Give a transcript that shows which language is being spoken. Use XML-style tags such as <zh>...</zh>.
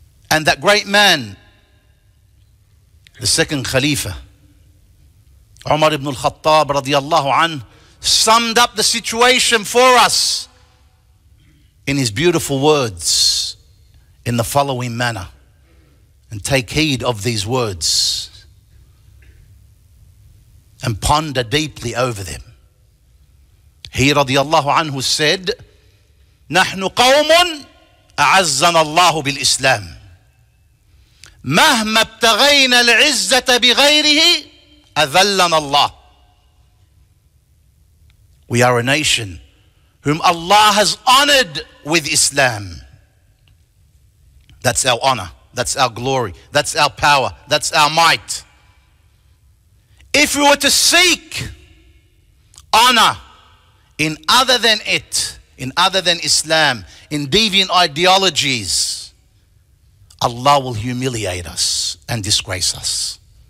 <en>And that great man, the second Khalifa, Umar ibn al-Khattab radiyallahu anhu, summed up the situation for us in his beautiful words in the following manner. And take heed of these words and ponder deeply over them. He radiyallahu anhu said,</en> <ar>نحن قوم أعزنا الله بالإسلام مهما ابتغينا العزة بغيره أذلنا الله.</ar> <en>We are a nation whom Allah has honored with Islam. That's our honor, that's our glory, that's our power, that's our might. If we were to seek honor in other than it, in other than Islam, in deviant ideologies, Allah will humiliate us and disgrace us.</en>